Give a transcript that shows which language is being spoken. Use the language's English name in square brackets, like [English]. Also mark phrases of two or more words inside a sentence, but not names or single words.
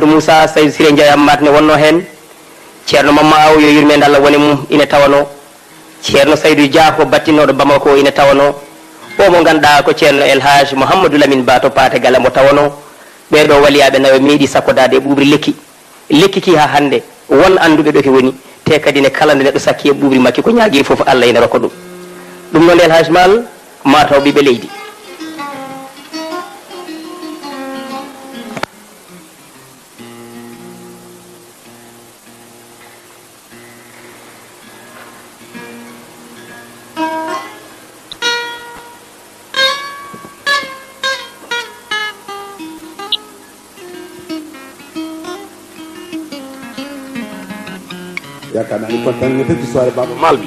[Fula] Moussa Seydou Siré Ndiaye Hammad ne wonno hen Ceerno Mamma Aw yo yurmede Allah woni mum ina tawano Ceerno Saydou Dia ko battinnoɗo Bamako ina tawano o mo ganduɗa ko Ceerno Elhaj Mouhamadou Lamine Ba to Paate Gala mo tawano ɓeɗo waliyaɓe nawe meeɗi sakkodade e ɓuɓri lekki ki ha hande won anduɓe ɗo ke woni te kadi ne kala nde neɗɗo sakki e ɓuɓri makki ko ñaagui foof Allah ina rokka ɗum noon Elhaj Mal mataw ɓiɓe leydi [Wolof] yaakaar naa ni kontaan nga ci soirée Baaba Maal bi